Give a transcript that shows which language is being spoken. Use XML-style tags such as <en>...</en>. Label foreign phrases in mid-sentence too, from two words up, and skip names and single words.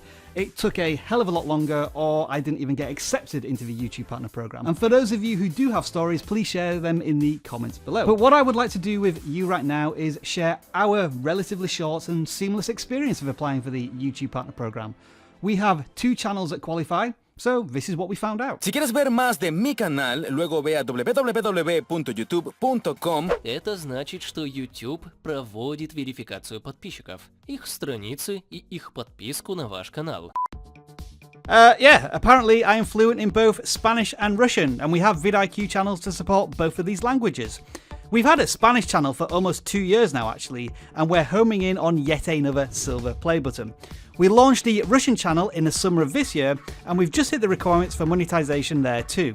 <en>It took a hell of a lot longer, or I didn't even get accepted into the YouTube Partner Program. And for those of you who do have stories, please share them in the comments below. But what I would like to do with you right now is share our relatively short and seamless experience of applying for the YouTube Partner Program. We have 2 channels that qualify. So this is what we found out.</en> <es>Si quieres ver más de mi canal, luego ve a www.youtube.com.</es> <ru>Это значит, что YouTube проводит верификацию подписчиков, их страницы и их подписку на ваш канал.</ru> <en>Yeah, apparently I am fluent in both Spanish and Russian, and we have vidIQ channels to support both of these languages. We've had a Spanish channel for almost 2 years now actually, and we're homing in on yet another silver play button. We launched the Russian channel in the summer of this year, and we've just hit the requirements for monetization there too.</en>